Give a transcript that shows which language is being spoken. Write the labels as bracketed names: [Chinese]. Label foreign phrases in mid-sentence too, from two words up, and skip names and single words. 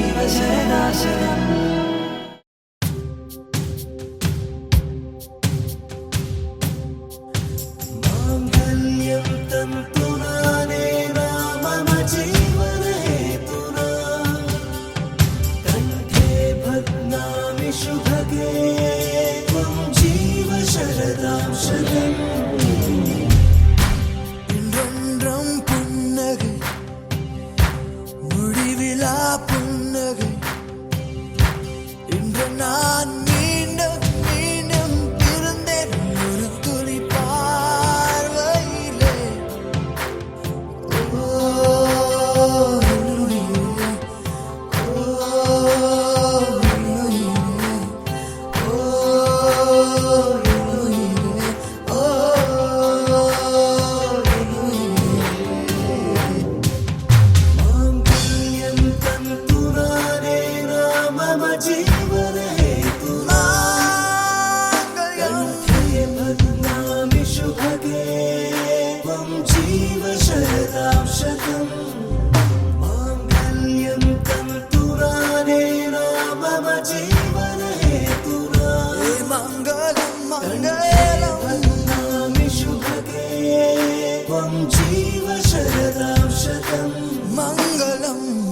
[Sanskrit] शरदाशरम् माङ्गल्यं तन्तुनानेन मम जीवनहेतुना कण्ठे भग्नामि शुभगे त्वं जीव शरदां शतम् [Tamil] இன்றென்றும் புன்னகை முடிவிலா புன்னகை இன்று நான் மீண்டும் மீண்டும் பிறந்தேன் ஒரு துளி பார்வையிலே ஓ உயிரே, ஓ உயிரே, ஓ உயிரே, ஓ [Sanskrit] माङ्गल्यं तन्तुनानेन मम जीवनहेतुना कण्ठे भग्नामि शुभगे त्वं जीव शरदां शतम् माङ्गल्यं तन्तुनानेन मम जीवनहेतुना मङ्गलं मङ्गलं भग्नामि शुभगे त्वं जीव शरदां शतम् मङ्गलम्